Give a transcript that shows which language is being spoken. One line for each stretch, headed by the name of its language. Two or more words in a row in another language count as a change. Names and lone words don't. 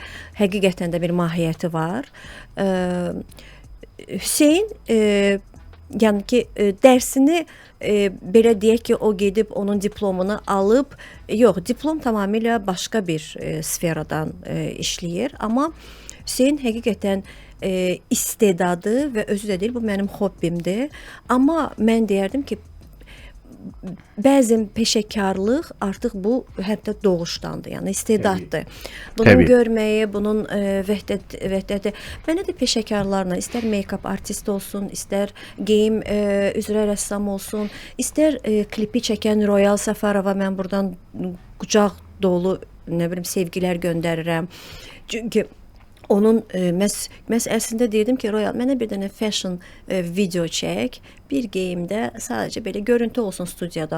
Azerbaijani: Həqiqətən də bir mahiyyəti var. Hüseyn yəni ki, dərsini belə deyək ki, o gedib onun diplomunu alıb, yox, diplom tamamilə başqa bir sferadan işləyir, amma Hüseyn həqiqətən istedadı və özü də deyil, bu mənim hobbimdir, amma mən deyərdim ki, bəzən peşəkarlıq artıq bu hətta doğuşdandır, yəni istedaddır. Bunun görməyi, bunun vəhdəti. Mənə də peşəkarlarla, istər
English: make-up artist
Azerbaijani: olsun, istər geyim üzrə rəssam olsun, istər klipi çəkən Royal Safarova mən buradan qucaq dolu, nə bilim, sevgilər göndərirəm. Çünki onun məhz əslində deyirdim ki, Royal, mənə bir dənə
English: fashion video
Azerbaijani: çək, bir geyimdə sadəcə belə görüntü olsun studiyada.